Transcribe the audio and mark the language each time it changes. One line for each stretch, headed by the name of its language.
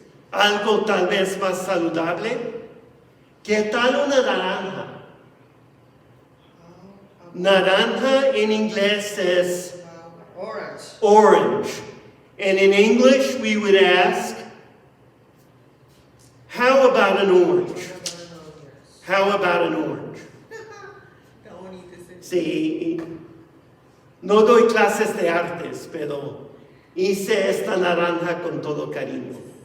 Spanish: Algo tal vez más saludable. ¿Qué tal una naranja? Naranja en inglés es orange.
English: And in English we would ask, how about an orange? How about an orange?
Spanish: Sí, no doy clases de artes, pero hice esta naranja con todo cariño.